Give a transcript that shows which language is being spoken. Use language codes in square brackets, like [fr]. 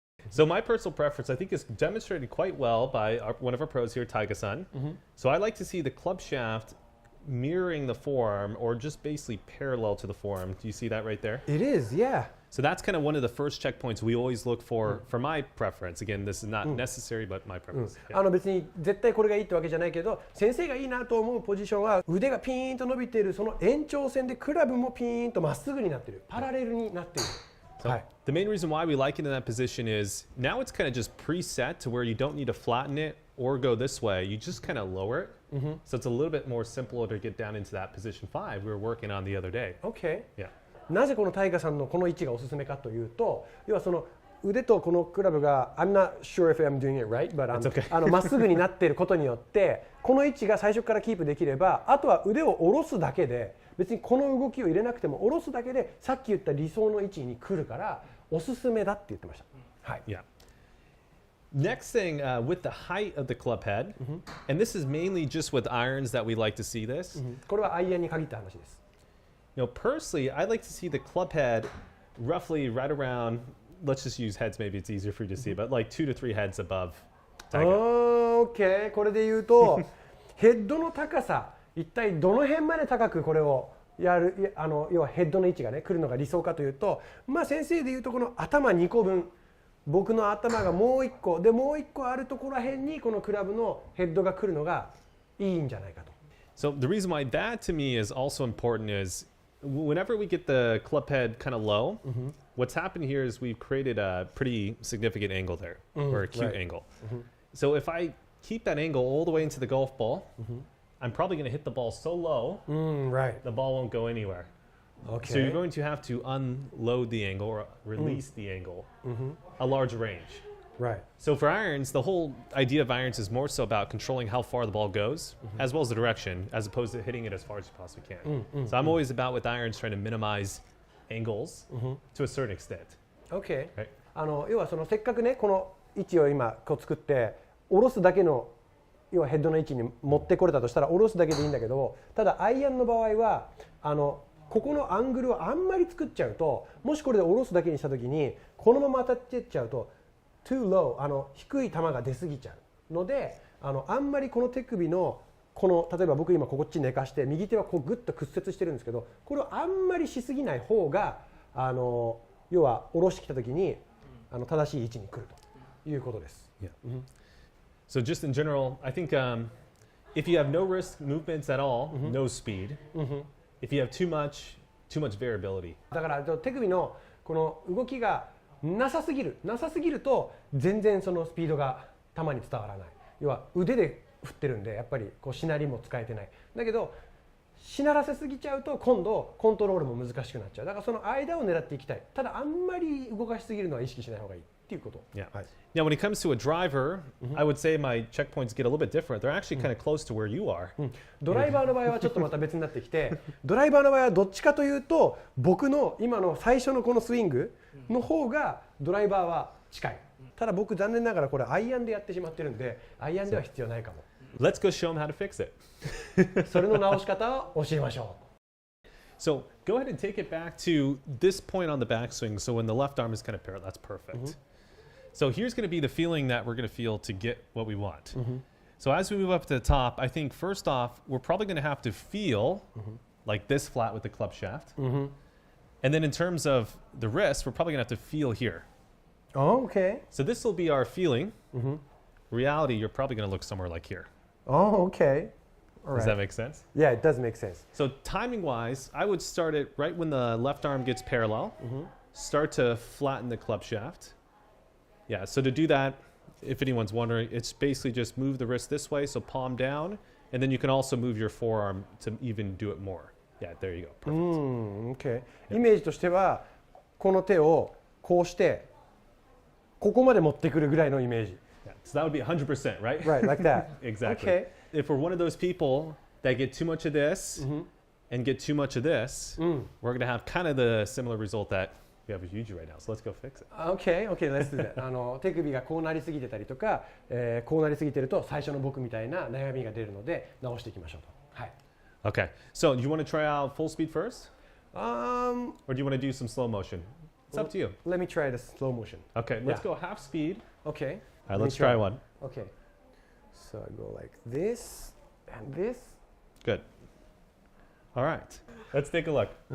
[en] So my personal preference, I think, is demonstrated quite well by one of our pros here, Taiga-san. So I like to see the club shaft mirroring the forearm or just basically parallel to the forearm. Do you see that right there? It is, yeah. So that's kind of one of the first checkpoints we always look for my preference. Again, this is not necessary, but my preference. [ja] 別に絶対これがいいってわけじゃないけど、先生がいいなと思うポジションは腕がピーンと伸びているその延長線でクラブもピーンとまっすぐになっている、パラレルになっている。 [en] So the main reason why we like it in that position is now it's kind of just preset to where you don't need to flatten it or go this way. You just kind of lower it. So it's a little bit more simpler to get down into that position 5 we were working on the other day. Okay. Yeah. [ja] なぜこのタイガさんのこの位置がおすすめかというと、要はその腕とこのクラブが [en] I'm not sure if I'm doing it right, but [ja] まっすぐになっていることによってこの位置が最初からキープできれば、あとは腕を下ろすだけで、別にこの動きを入れなくても下ろすだけでさっき言った理想の位置に来るからおすすめだって言ってました。はい。 [en] Yeah. Next thing, with the height of the club head, and this is mainly just with irons that we like to see this. [ja] これはアイアンに限った話です。 [en] You know, personally, I like to see the club head roughly right around, let's just use heads, maybe it's easier for you to see, but like 2 to 3 heads above Taiga. OK。 [ja] これで言うと、ヘッドの高さ、一体どの辺まで高くこれをやる、要はヘッドの位置がね、来るのが理想かというと、まあ先生で言うとこの頭2個分、僕の頭がもう1個で、もう1個あるところらへんにこのクラブのヘッドが来るのがいいんじゃないかと。 [en] So the reason why that to me is also important is whenever we get the club head kind of low, what's happened here is we've created a pretty significant angle there, or a cute angle. So if I keep that angle all the way into the golf ball, I'm probably going to hit the ball so low, the ball won't go anywhere. So you're going to have to unload the angle or release the angle a large range. So for irons, the whole idea of irons is more so about controlling how far the ball goes, as well as the direction, as opposed to hitting it as far as you possibly can. So I'm always about with irons trying to minimize angles to a certain extent. OK。 [ja] 要はそのせっかくね、この位置を今こう作って下ろすだけの、要はヘッドの位置に持ってこれたとしたら下ろすだけでいいんだけど、ただアイアンの場合はここのアングルをあんまり作っちゃうと、もしこれで下ろすだけにしたときにこのまま当たってっちゃうと [en] too low、 [ja] 低い球が出過ぎちゃうので、あんまりこの手首のこの、例えば僕今こっち寝かして右手はこうグッと屈折してるんですけど、これをあんまりしすぎない方が要は下ろしてきたときに正しい位置に来るということです。 [en] So just in general, I think if you have no wrist movements at all, no speed. If you have too much variability. [ja] だから手首のこの動きがなさすぎると全然そのスピードが球に伝わらない。要は腕で振ってるんで、やっぱりこうしなりも使えてない。だけどしならせすぎちゃうと今度コントロールも難しくなっちゃう。だからその間を狙っていきたい。ただあんまり動かしすぎるのは意識しない方がいいっていうこと。 [en] Yeah. Now, when it comes to a driver, I would say my checkpoints get a little bit different. They're actually kind of close to where you are. [ja] ドライバーの場合はちょっとまた別になってきて、ドライバーの場合はどっちかというと、僕の今の最初のこのスイングの方がドライバーは近い。ただ僕残念ながらこれアイアンでやってしまってるんで、アイアンでは必要ないかも。 [en] Let's go show them how to fix it. [ja] それの直し方を教えましょう。 [en] So go ahead and take it back to this point on the backswing. So when the left arm is kind of parallel, that's perfect. So here's going to be the feeling that we're going to feel to get what we want. So as we move up to the top, I think first off, we're probably going to have to feel like this flat with the club shaft. And then in terms of the wrist, we're probably going to have to feel here. Oh, okay. So this will be our feeling. Reality, you're probably going to look somewhere like here. Oh, okay. All right. Does that make sense? Yeah, it does make sense. So timing-wise, I would start it right when the left arm gets parallel. Start to flatten the club shaft. Yeah, so to do that, if anyone's wondering, it's basically just move the wrist this way, so palm down, and then you can also move your forearm to even do it more. Yeah, there you go. Perfect. Okay. [ja] イメージとしては、この手をこうして、ここまで持ってくるぐらいのイメージ。 [en] Yeah, so that would be 100%, right? Right, like that. Exactly. Okay. If we're one of those people that get too much of this and get too much of this, we're going to have kind of the similar result that we have with Yuji right now. So let's go fix it. Okay, let's do that. [ja] 手首がこうなりすぎてたりとか、こうなりすぎてると最初の僕みたいな悩みが出るので直していきましょうと。はい。 [en] Okay. So do you want to try out full speed first? Or do you want to do some slow motion? It's up to you. Let me try the slow motion. Okay, let's go half speed. Okay. All right, let's try one. Okay. So I go like this and this. Good. All right. Let's take a look.